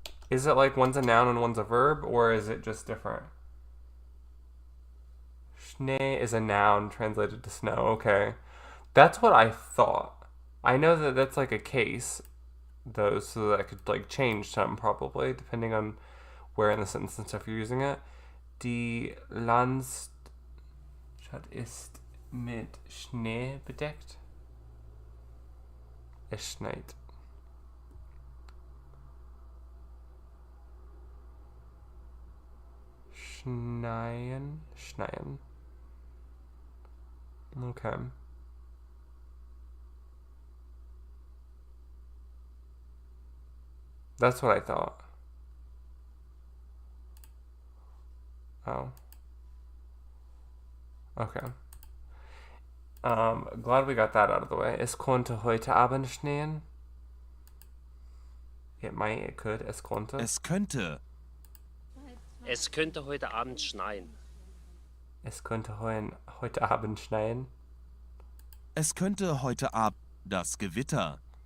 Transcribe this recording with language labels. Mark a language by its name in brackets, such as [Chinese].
[English] Is it like one's a noun and one's a verb, or is it just different? Schnee is a noun translated to snow. Okay. That's what I thought. I know that that's like a case, though, so that I could like change some probably, depending on where in the sentence and stuff you're using it. [German] Die Landschaft ist mit Schnee bedeckt. Es schneit. Schneien. [English] Okay. That's what I thought. Oh. Okay. Glad we got that out of the way. [German] Es konnte heute Abend schneien. [English] It might, it could, [German] es konnte. Es könnte. Es könnte heute Abend schneien. Es könnte heute Abend schneien. Es könnte heute Abend das Gewitter.